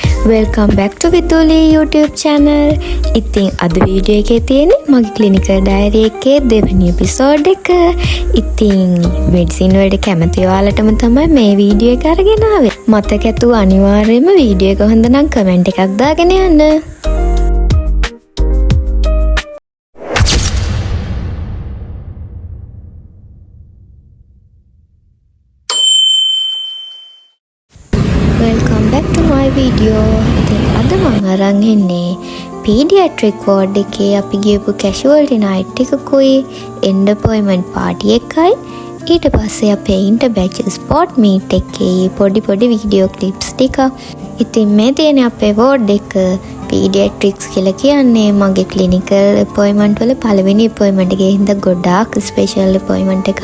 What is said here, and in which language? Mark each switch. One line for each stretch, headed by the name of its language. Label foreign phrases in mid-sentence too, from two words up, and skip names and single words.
English: Welcome back to Viduli YouTube channel.
Sinhala: ඉතින් අද වීඩියෝ එකේ තියෙන්නේ මගේ
English: clinical diary
Sinhala: එකේ දෙවෙනි එපිසෝඩ් එක. ඉතින් මෙඩිසින් වලට කැමති ඔයාලටම තමයි මේ වීඩියෝ එක අරගෙන ආවේ. මතක ඇතුව අනිවාර්යයෙන්ම වීඩියෝ එක හොඳ නම් කමෙන්ට් එකක් දාගෙන යන්න.
English: Welcome back to my video.
Sinhala: ඉතින් අද මම අරන් ඉන්නේ
English: pediatric ward
Sinhala: එකේ අපි ගියපු
English: casualty night
Sinhala: එකකුයි
English: end appointment party
Sinhala: එකයි ඊට පස්සේ අපේ
English: interbatch sport meet
Sinhala: එකේ පොඩි
English: video clips
Sinhala: ටික. ඉතින් මේ තියෙන අපේ ward එක pediatrics කියලා කියන්නේ මගේ
English: clinical appointment
Sinhala: වල පළවෙනි appointment එකේ හින්දා ගොඩාක්
English: special appointment
Sinhala: එකක්.